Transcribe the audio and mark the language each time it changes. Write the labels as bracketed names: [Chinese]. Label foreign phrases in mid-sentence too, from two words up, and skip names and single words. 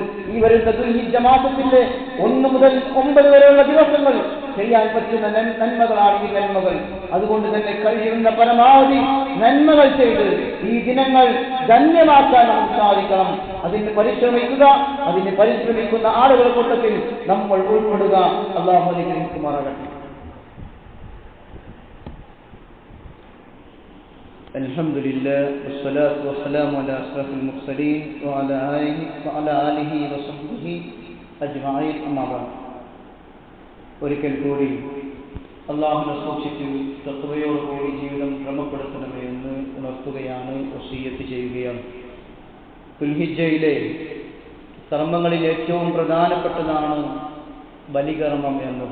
[Malayalam] ഈ വരുന്ന ദുൽഹിജ്ജ മാസത്തിന്റെ 1 മുതൽ 9 വരെയുള്ള ദിവസങ്ങൾ ചെയ്യാൻ പറ്റുന്ന നന്മകളാണ് ഈ നന്മകൾ. അതുകൊണ്ട് തന്നെ കഴിയുന്ന പരമാവധി നന്മകൾ ചെയ്ത് ഈ ദിനങ്ങൾ ധന്യമാക്കാൻ നമുക്ക് സാധിക്കണം. അതിന് പരിശ്രമിക്കുക, അതിന് പരിശ്രമിക്കുന്ന ആളുകളുടെ കൂട്ടത്തിൽ നമ്മൾ ഉൾപ്പെടുക. അല്ലാഹു അനുഗ്രഹിക്കുമാറാകട്ടെ. [Arabic] الحمد لله والصلاة والسلام على أشرف المرسلين وعلى آله وصحبه أجمعين. أما بعد. [Malayalam] ഒരിക്കൽ കൂടി അല്ലാഹുവിനെ സൂക്ഷിച്ച് തഖ്വയോടുകൂടി ജീവിതം ക്രമപ്പെടുത്തണമേ എന്ന് ഉണർത്തുകയാണ്, വസിയ്യത്ത് ചെയ്യുകയാണ്. ദുൽഹിജ്ജയിലെ കർമ്മങ്ങളിൽ ഏറ്റവും പ്രധാനപ്പെട്ടതാണ് ബലികർമ്മം എന്നത്.